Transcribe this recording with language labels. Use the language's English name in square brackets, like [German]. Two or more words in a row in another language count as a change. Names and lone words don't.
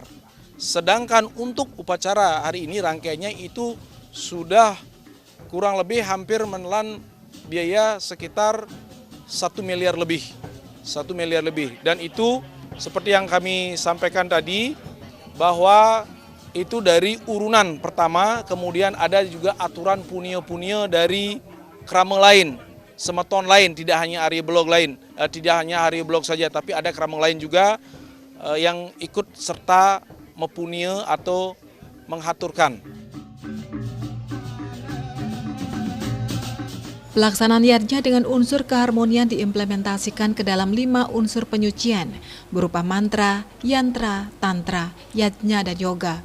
[Indonesian] Sedangkan untuk upacara hari ini rangkaiannya itu sudah kurang lebih hampir menelan biaya sekitar 1 miliar lebih. 1 miliar lebih. Dan itu seperti yang kami sampaikan tadi, bahwa itu dari urunan pertama, kemudian ada juga aturan punia-punia dari krama lain, semeton lain, tidak hanya Arya Blog saja, tapi ada krama lain juga yang ikut serta mepunia atau menghaturkan. Pelaksanaan yatnya dengan unsur keharmonian diimplementasikan ke dalam 5 unsur penyucian, berupa mantra, yantra, tantra, yatnya, dan yoga.